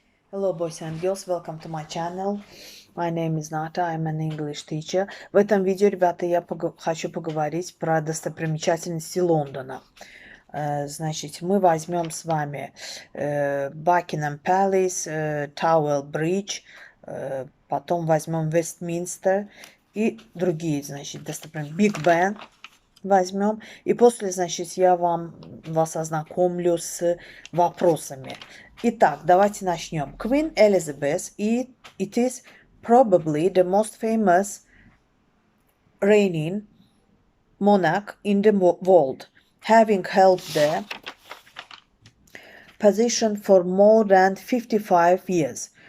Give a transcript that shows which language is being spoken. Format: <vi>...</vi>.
<en>Hello, boys and girls, welcome to my channel. My name is Nata, I'm an English teacher.</en> <ru>В этом видео, ребята, я хочу поговорить про достопримечательности Лондона. Значит, мы возьмем с вами Buckingham Palace, Tower Bridge, потом возьмем Вестминстер и другие, значит, достопримечательности. Big Ben возьмем. И после, значит, я вас ознакомлю с вопросами. Итак, давайте начнем.</ru> <en>Queen Elizabeth, it is probably the most famous reigning monarch in the world, having held the position for more than 55 years.</en>